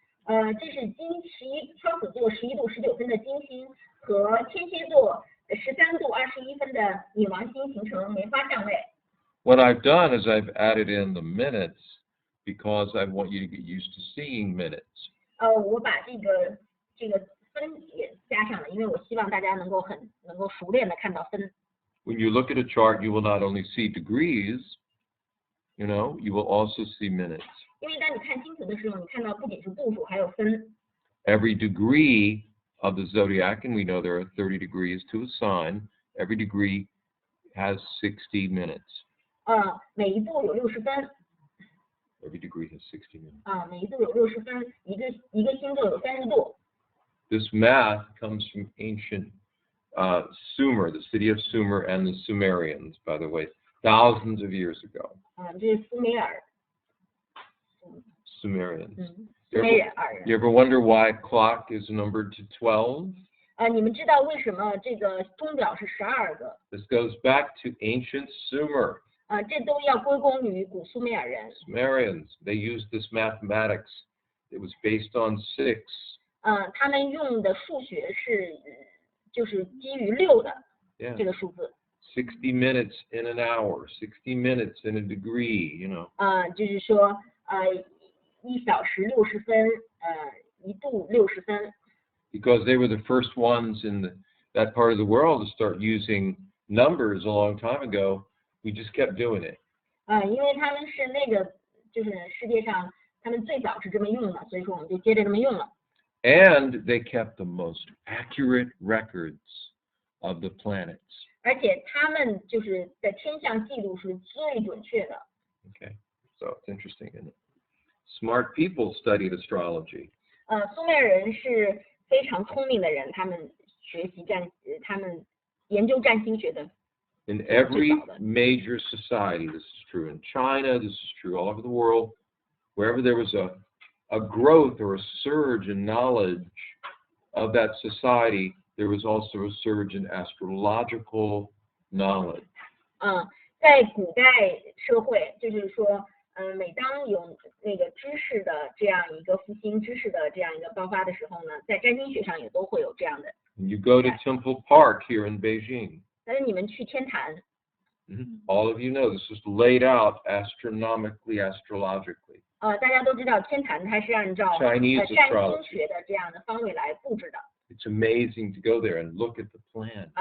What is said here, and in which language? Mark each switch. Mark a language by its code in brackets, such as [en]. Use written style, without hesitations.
[zh] 这是双子座11度19分的金星和天蝎座13度21分的女王星形成梅花相位。 [en] What I've done is I've added in the minutes because I want you to get used to seeing minutes. [zh] 我把这个分也加上了，因为我希望大家能够熟练的看到分。 [en] When you look at a chart, you will not only see degrees, you will also see minutes. [zh] 因为当你看星图的时候，你看到不仅是度数，还有分。 [en] Every degree of the zodiac, and we know there are 30 degrees to a sign, every degree has 60 minutes. [zh] 每一度有60分。 [en] Every degree has 60 minutes. [zh] 每一度有60分，一个星座有30度。 [en] This math comes from ancient Sumer, the city of Sumer, and the Sumerians, by the way, thousands of years ago. [zh] 这是苏美尔。 [en] Sumerians. You ever wonder why a clock is numbered to 12? [zh] 你们知道为什么这个钟表是12个？ [en] This goes back to ancient Sumer. [zh] 这都要归功于古苏美尔人。 [en] Sumerians, they used this mathematics. It was based on 6. [zh] 他们用的数学就是基于6的这个数字。 [en] 60 minutes in an hour, 60 minutes in a degree, [zh] 就是说1小时60分，一度60分。 [en] Because they were the first ones in that part of the world to start using numbers a long time ago, we just kept doing it. [zh] 因为他们是那个就是世界上他们最早是这么用的，所以说我们就接着这么用了。 [en] And they kept the most accurate records of the planets. [zh] 而且他们就是的天象记录是最准确的。 [en] Okay, so it's interesting, isn't it? Smart people studied astrology. [zh] 苏美尔人是非常聪明的人，他们他们研究占星学的。 [en] In every major society, this is true in China, this is true all over the world, wherever there was a growth or a surge in knowledge of that society, there was also a surge in astrological knowledge. [zh] 在古代社会，就是说，每当有那个知识的这样一个复兴，知识的这样一个爆发的时候呢，在占星学上也都会有这样的。 [en] You go to Temple Park here in Beijing. [zh] 但是你们去天坛。 [en] All of you know this is laid out astronomically, astrologically. [zh] 大家都知道天坛它是按照 [en] Chinese [zh] 占星学的这样的方位来布置的。 [en] It's amazing to go there and look at the plan.